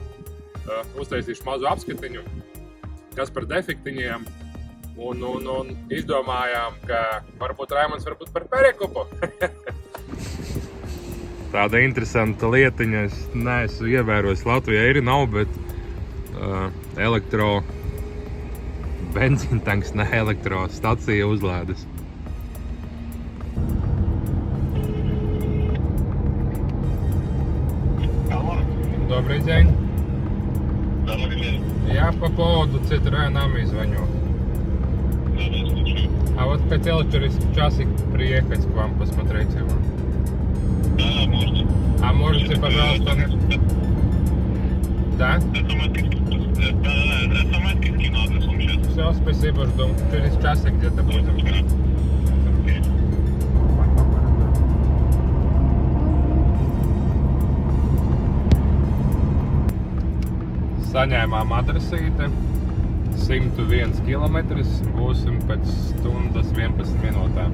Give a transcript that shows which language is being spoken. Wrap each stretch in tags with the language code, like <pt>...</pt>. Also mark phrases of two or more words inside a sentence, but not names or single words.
<lv>Uztaisīšu mazu apskatiņu, kas par defektiņiem, un izdomājām, ka varbūt Raimonds par perekupu. Tāda interesanta lietiņa, es neesmu ievērojis Latvijā, nav, bet elektro benzīntanks, ne elektro stacija uzlēdas.</lv> <ru>Добрый день. Добрый день. Я по поводу Citroen Ami звоню. Да, слушаю. А вот хотел через часик приехать к вам посмотреть его. Да, можно. А можете, пожалуйста... Да? СМС-ки скину адресом сейчас. Все, спасибо, жду. Через часик где-то будем.</ru> <lv>Saņēmām adresīti, 101 km, būsim pēc stundas 11 minūtēm.</lv>